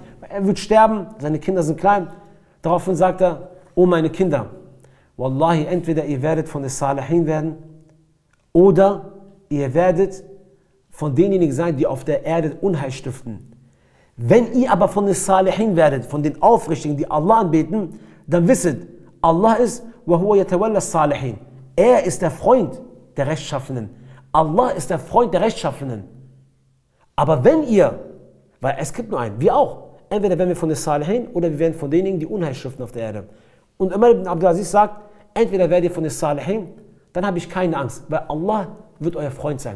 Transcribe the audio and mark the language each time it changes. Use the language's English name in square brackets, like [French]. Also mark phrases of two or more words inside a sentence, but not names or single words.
[German] Er wird sterben, seine Kinder sind klein. Daraufhin sagt er, oh meine Kinder, Wallahi, entweder ihr werdet von den Salihin werden oder ihr werdet von denjenigen sein, die auf der Erde Unheil stiften. Wenn ihr aber von den Salihin werdet, von den Aufrichtigen, die Allah anbeten, dann wisset, Allah ist [Arabic] وَهُوَ يَتَوَلَّ الصَّالِحِينَ. [German] Er ist der Freund der Rechtschaffenen. Allah ist der Freund der Rechtschaffenen. Aber wenn ihr, weil es gibt nur einen, wir auch, entweder werden wir von den Salihin oder wir werden von denjenigen, die Unheil stiften auf der Erde. Und Umar ibn Abdul Aziz sagt, entweder werdet ihr von den Salihin, dann habe ich keine Angst, weil Allah wird euer Freund sein.